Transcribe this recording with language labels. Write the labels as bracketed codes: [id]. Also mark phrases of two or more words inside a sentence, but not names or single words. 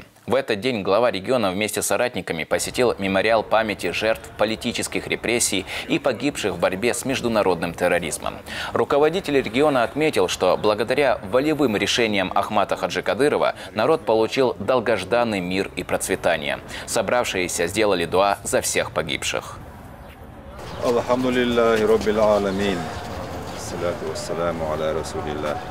[ru] В этот день глава региона вместе с соратниками посетил мемориал памяти жертв политических репрессий и погибших в борьбе с международным терроризмом. Руководитель региона отметил, что благодаря волевым решениям Ахмата Хаджи Кадырова народ получил долгожданный мир и процветание. Собравшиеся сделали дуа за всех погибших. [ar] الحمد لله رب العالمين. الصلاة والسلام على رسول الله.